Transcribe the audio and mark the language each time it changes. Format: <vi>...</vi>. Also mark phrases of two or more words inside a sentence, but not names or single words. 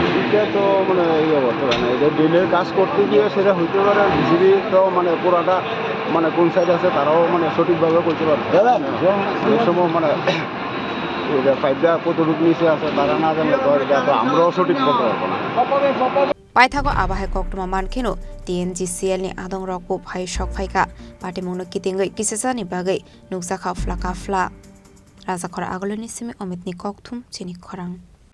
<bn>এটা তো মানে এই অবস্থা না এটা ড্রেনের কাজ করতে গিয়ে সেটা হইতে পারে ডিসিবি তো মানে পুরাটা মানে কোন সাইড আছে তারাও মানে সঠিকভাবে করতে পারে এই সময় মানে এটা পাইপটা কতটুকু নিচে আছে তারা না জানলে তো এটা তো আমরাও সঠিক করতে পারবো না</bn> <trp>Paithago abahe koktuma mankheno TNGCL ni adongrok bo phai shok phaika Patimung no kitingoi kisasani bagai nukjakha flaka fla Rajakora agoloni simi omitni kokthum Chini Khorang</trp>